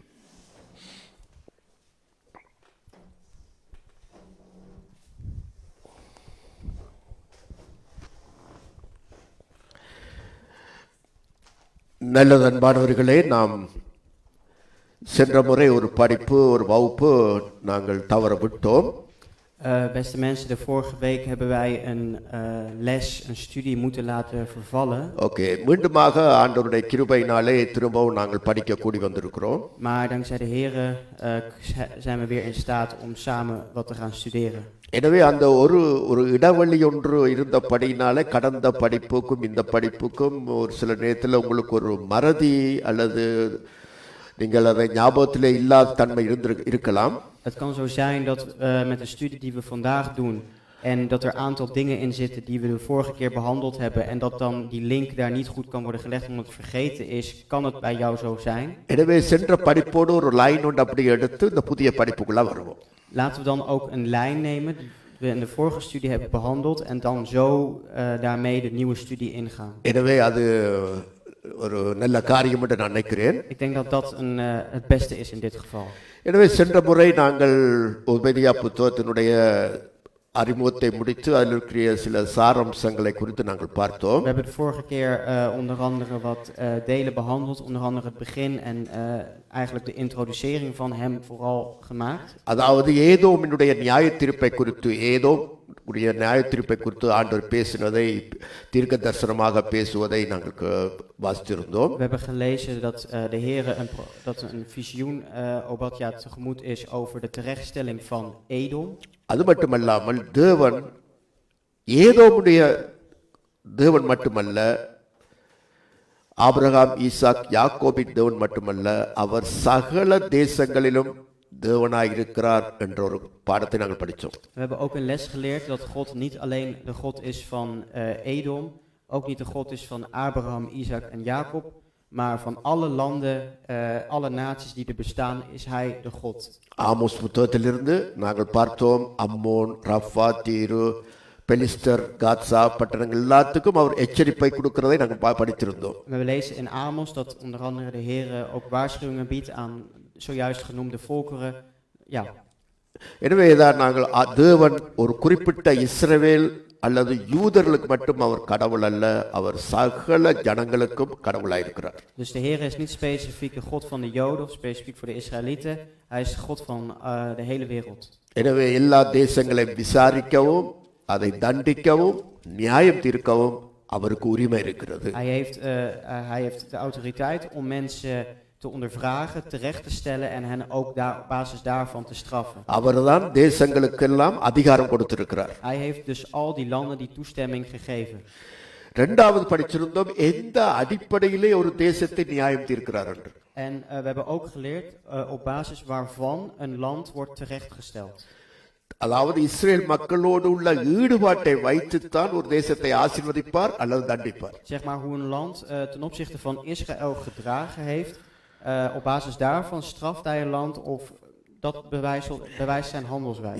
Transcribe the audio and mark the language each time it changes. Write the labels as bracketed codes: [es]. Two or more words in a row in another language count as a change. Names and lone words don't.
[ta] நல்லது அன்பானவர்களே, நாம் சென்ற முறை ஒரு படிப்பு ஒரு வகுப்பு நாங்கள் தவற விட்டோம். [nl] Beste mensen, de vorige week hebben wij een les, een studie moeten laten vervallen. [ta] ஓகே, மீண்டுமாக ஆண்டவருடைய கிருபையினாலே திரும்பவும் நாங்கள் படிக்க கூடி வந்திருக்கிறோம். [nl] Maar dankzij de Here zijn we weer in staat om samen wat te gaan studeren. [ta] எனவே அந்த ஒரு இடைவெளி ஒன்று இருந்தபடினாலே கடந்த படிப்புக்கும் இந்த படிப்புக்கும் ஒரு சில நேரத்தில் உங்களுக்கு ஒரு மறதி அல்லது நீங்கள் அதை ஞாபகத்திலே இல்லாத தன்மை இருக்கலாம். [nl] Het kan zo zijn dat met de studie die we vandaag doen en dat er een aantal dingen in zitten die we de vorige keer behandeld hebben en dat dan die link daar niet goed kan worden gelegd omdat het vergeten is, kan het bij jou zo zijn? [ta] எனவே சென்ற படிப்போடு ஒரு லைன் ஒன்று அப்படி எடுத்து இந்த புதிய படிப்புக்குள்ள வருவோம். [nl] Laten we dan ook een lijn nemen die we in de vorige studie hebben behandeld en dan zo daarmee de nieuwe studie ingaan. [ta] எனவே அது ஒரு நல்ல காரியம் என்று நான் நினைக்கிறேன். [nl] Ik denk dat dat het beste is in dit geval. [ta] எனவே சென்ற முறை நாங்கள் உபதியா புத்தகத்தினுடைய அறிமுகத்தை முடித்து அதில் இருக்கிற சில சாரம்சங்களை குறித்து நாங்கள் பார்த்தோம். [nl] We hebben de vorige keer onder andere wat delen behandeld, onder andere het begin en eigenlijk de introducering van hem vooral gemaakt. [ta] அதாவது ஏதோமினுடைய நியாயத்தீர்ப்பை குறித்து ஆண்டவர் பேசினதை தீர்க்க தரிசனமாக பேசுவதை நாங்கள் வாசித்திருந்தோம். [nl] We hebben gelezen dat de Heere dat een visioen Obadja tegemoet is over de terechtstelling van Edom. [ta] அது மட்டுமல்லாமல் தேவன் மட்டுமல்ல, ஆபிரகாம், ஈசாக், யாக்கோபின் தேவன் மட்டுமல்ல, அவர் சகல தேசங்களிலும் தேவனாய் இருக்கிறார் என்ற ஒரு பாடத்தை நாங்கள் படித்தோம். [nl] We hebben ook een les geleerd dat God niet alleen de God is van Edom, ook niet de God is van Abraham, Isaac en Jacob, maar van alle landen, alle naties die er bestaan, is hij de God. [ta] ஆமோஸ் புத்தகத்திலிருந்து நாங்கள் பார்த்தோம், அம்மோன், ரஃபா, தீரு, பெலிஸ்தர், காத்சா பட்டணங்கள் எல்லாத்துக்கும் அவர் எச்சரிப்பை கொடுக்கிறதை நாங்கள் படித்திருந்தோம். [nl] We lezen in Amos dat onder andere de Heere ook waarschuwingen biedt aan zojuist genoemde volkeren. Ja. [ta] எனவே தான் நாங்கள் தேவன் ஒரு குறிப்பிட்ட இஸ்ரவேல் அல்லது யூதர்களுக்கு மட்டும் அவர் கடவுள் அல்ல, அவர் சகல ஜனங்களுக்கும் கடவுளாயிருக்கிறார். [nl] Dus de Heer is niet specifiek de God van de Joden of specifiek voor de Israëlieten. Hij is de God van de hele wereld. [ta] எனவே எல்லா தேசங்களையும் விசாரிக்கவும் அதை தண்டிக்கவும் நியாயம் தீர்க்கவும் அவருக்கு உரிமை இருக்கிறது. [nl] Hij heeft de autoriteit om mensen te ondervragen, terecht te stellen en hen ook op basis daarvan te straffen. [ta] அவர்தான் தேசங்களுக்கெல்லாம் அதிகாரம் கொடுத்திருக்கிறார். [nl] Hij heeft dus al die landen die toestemming gegeven. [ta] இரண்டாவது படிச்சிருந்தோம், எந்த அடிப்படையிலே ஒரு தேசத்தை நியாயம் தீர்க்கிறார் என்று. [nl] En we hebben ook geleerd op basis waarvan een land wordt terechtgesteld. [ta] அதாவது இஸ்ரேல் மக்களோடு உள்ள ஈடுபாட்டை வைத்துத்தான் ஒரு தேசத்தை ஆசீர்வதிப்பார் அல்லது தண்டிப்பார். [nl] Zeg maar hoe een land ten opzichte van Israël gedragen heeft, op basis daarvan straft hij een land of dat bewijst zijn handelswijze.